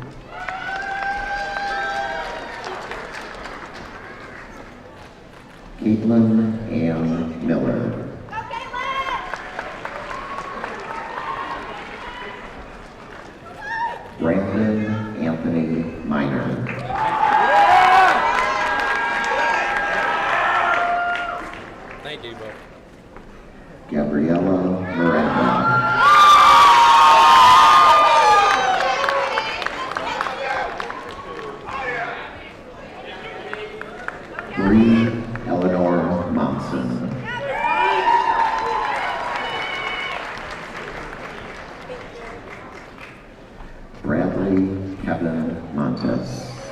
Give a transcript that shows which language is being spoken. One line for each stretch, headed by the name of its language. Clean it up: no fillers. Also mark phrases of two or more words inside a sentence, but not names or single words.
English: Caitlin Ann Miller. Brandon Anthony Minor. Thank you, bro. Gabriella Miranda. Bree Eleanor Monson. Bradley Kevin Montes.